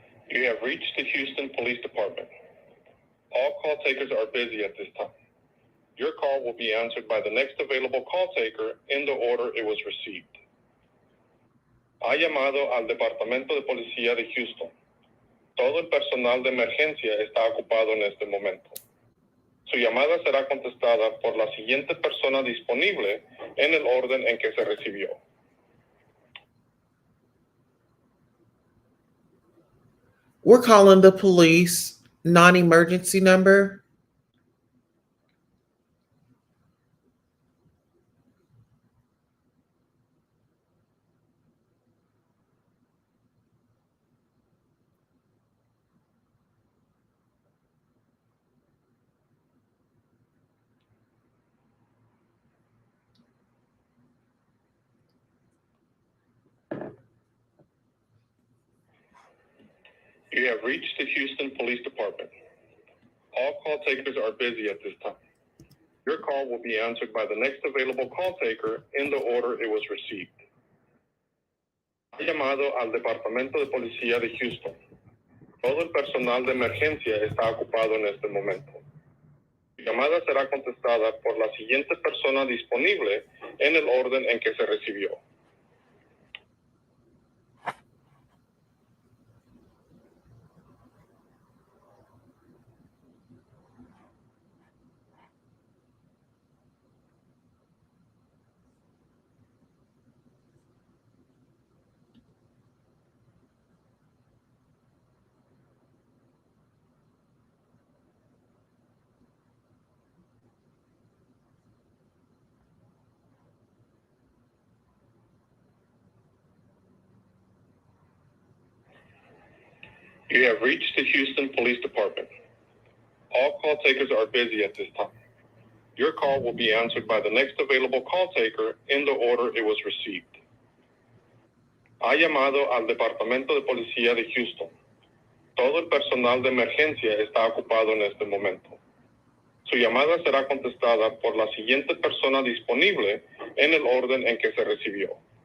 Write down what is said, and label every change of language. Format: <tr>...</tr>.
<en>You have reached the Houston Police Department. All call takers are busy at this time. Your call will be answered by the next available call taker in the order it was received.</en> <es>Ha llamado al Departamento de Policía de Houston. Todo el personal de emergencia está ocupado en este momento. Su llamada será contestada por la siguiente persona disponible en el orden en que se recibió.</es> <en>We're calling the police non-emergency number. You have reached the Houston Police Department. All call takers are busy at this time. Your call will be answered by the next available call taker in the order it was received.</en> <es>Ha llamado al Departamento de Policía de Houston. Todo el personal de emergencia está ocupado en este momento. Su llamada será contestada por la siguiente persona disponible en el orden en que se recibió.</es> <en>You have reached the Houston Police Department. All call takers are busy at this time. Your call will be answered by the next available call taker in the order it was received.</en> <es>Ha llamado al Departamento de Policía de Houston. Todo el personal de emergencia está ocupado en este momento. Su llamada será contestada por la siguiente persona disponible en el orden en que se recibió.</es>